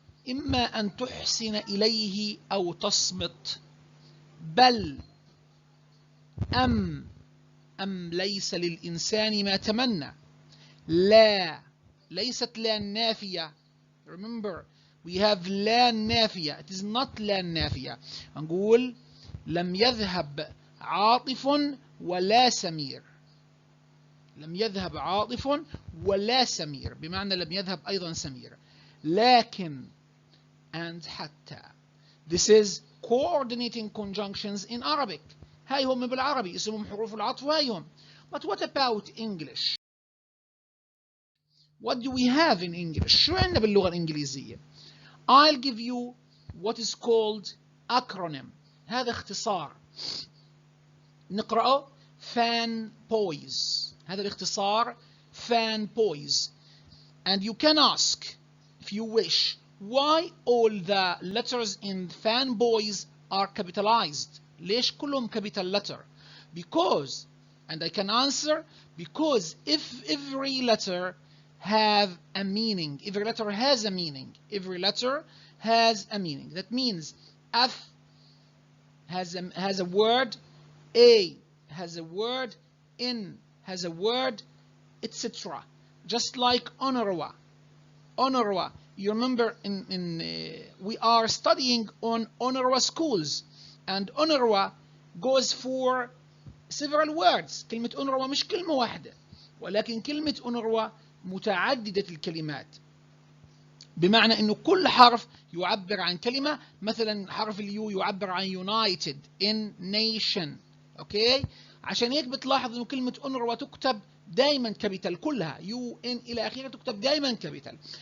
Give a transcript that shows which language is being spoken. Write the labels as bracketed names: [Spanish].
[Arabic] إما أن تحسن إليه أو تصمت بل أم ليس للإنسان ما تمنى لا ليست لا نافية. [English] Remember, we have لا نافية. It is not لا نافية. [Arabic] نقول لم يذهب عاطف ولا سمير. لم يذهب عاطف ولا سمير بمعنى لم يذهب أيضا سمير. لكن and حتى. [English] This is coordinating conjunctions in Arabic. [Arabic] هاي هم بالعربي اسمهم حروف العطف وهاي هم. [English] But what about English? What do we have in English? [Arabic] شو عندنا باللغة الإنجليزية؟ [English] I'll give you what is called acronym. [Arabic] هذا اختصار نقرأه FANBOYS. هذا الاختصار FANBOYS. [English] And you can ask if you wish why all the letters in FANBOYS are capitalized. [Arabic] ليش كلهم [English] capital letter? Because, and I can answer, because if every letter have a meaning, every letter has a meaning, every letter has a meaning. That means F has a word, A has a word, N has a word, etc. Just like Honorwa. You remember we are studying on Honorwa schools. and UNRWA goes for several words. [Arabic] كلمة UNRWA مش كلمة واحدة، ولكن كلمة UNRWA متعددة الكلمات، بمعنى انه كل حرف يعبر عن كلمة. مثلا حرف اليو يعبر عن United in Nation. اوكي، عشان هيك بتلاحظ انه كلمة UNRWA تكتب دائما كابيتال، كلها UN الى اخره تكتب دائما كابيتال.